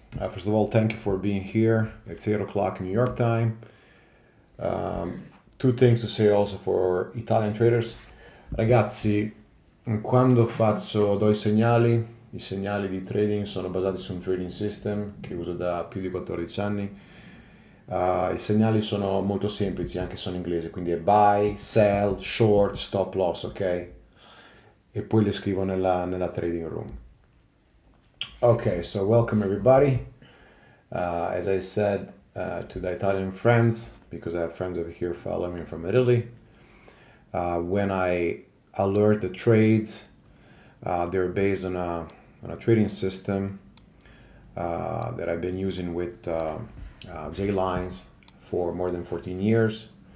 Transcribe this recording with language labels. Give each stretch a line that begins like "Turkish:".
English: First of all, thank you for being here. It's 8 o'clock New York time. Two things to say also for Italian traders.
Italian: Ragazzi, quando do i segnali di trading sono basati su un trading system che uso da più di 14 anni. I segnali sono molto semplici, anche sono inglese, quindi è buy, sell, short, stop loss, ok? E poi le scrivo nella trading room.
English: Okay, so welcome everybody. As I said to the Italian friends, because I have friends over here following me from Italy, when I alert the trades, they're based on a trading system that I've been using with J-lines for more than 14 years.